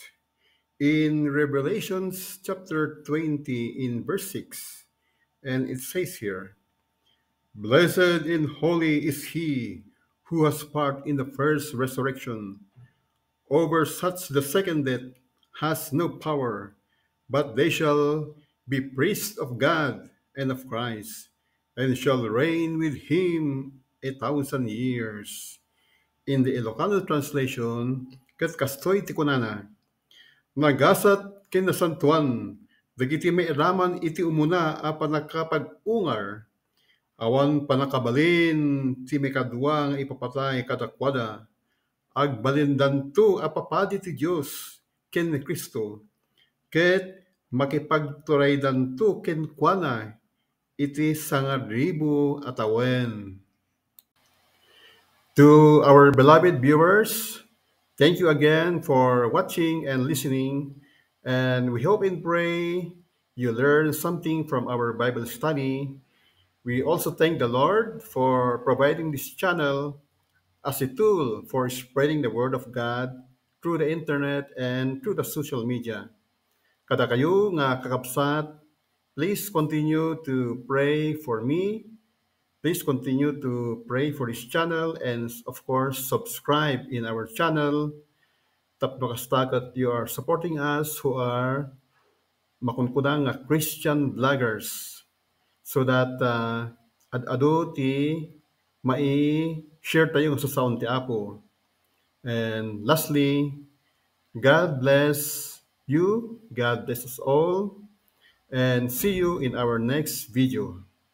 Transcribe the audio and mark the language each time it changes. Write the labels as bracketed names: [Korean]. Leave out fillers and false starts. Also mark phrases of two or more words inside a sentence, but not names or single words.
[English] In Revelations chapter 20, in verse 6, and it says here, blessed and holy is he who has part in the first resurrection. Over such the second death has no power, but they shall be priests of God and of Christ, and shall reign with him 1,000 years. In the Ilocano translation, [Iloko] ket kastoy ti kunana, nagasat kinasantuan, dagiti may raman iti umuna a panakapag-ungar, awan panakabalin ti may kadwa nga ipapatay kadakwada, agbalindanto apapadi ti Dios ken ni Kristo, ket makipagturaydanto ken kuana iti 1,000 atawen. [English] To our beloved viewers, thank you again for watching and listening, and we hope and pray you learn something from our Bible study. We also thank the Lord for providing this channel as a tool for spreading the word of God through the internet and through the social media. [Iloko] Kada kayo nga kakabsat, [English] please continue to pray for me. Please continue to pray for this channel and of course subscribe in our channel. [Iloko] Tapno kastakat [English] you are supporting us who are [Iloko] makunkudang nga [English] Christian vloggers so that [Iloko] ad-ado ti mai-share tayo sa sound ti Apo. [English] And lastly, God bless you, God bless us all, and see you in our next video.